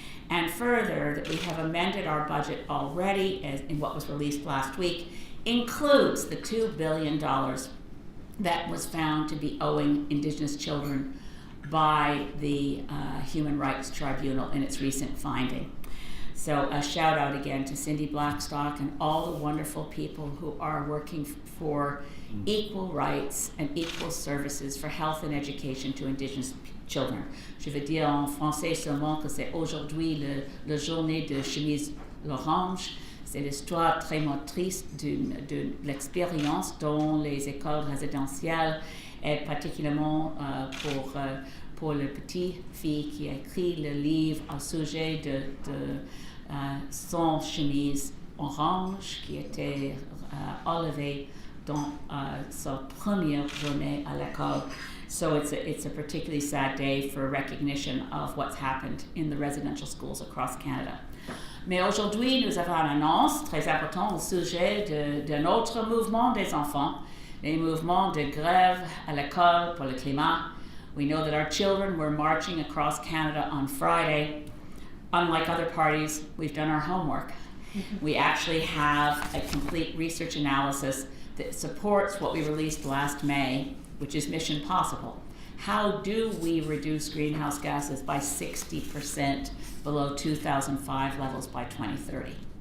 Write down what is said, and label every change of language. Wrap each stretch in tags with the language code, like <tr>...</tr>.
<en>and further that we have amended our budget already, as in what was released last week, includes the $2 billion that was found to be owing Indigenous children by the Human Rights Tribunal in its recent finding. So a shout out again to Cindy Blackstock and all the wonderful people who are working for equal rights and equal services for health and education to Indigenous children.</en> <fr>Je veux dire en français seulement que c'est aujourd'hui la journée de chemise l'orange. C'est l'histoire très triste de l'expérience dans les écoles résidentielles et particulièrement pour la petite fille qui a écrit le livre au sujet de son chemise orange qui était enlevée dans sa première journée à l'école.</fr> <en>So it's a particularly sad day for recognition of what's happened in the residential schools across Canada.</en> <fr>Mais aujourd'hui, nous avons une annonce très importante au sujet d'un autre mouvement des enfants, les mouvements de grève à l'école pour le climat.</fr> <en>We know that our children were marching across Canada on Friday. Unlike other parties, we've done our homework. We actually have a complete research analysis that supports what we released last May, which is Mission Possible. How do we reduce greenhouse gases by 60% below 2005 levels by 2030?</en>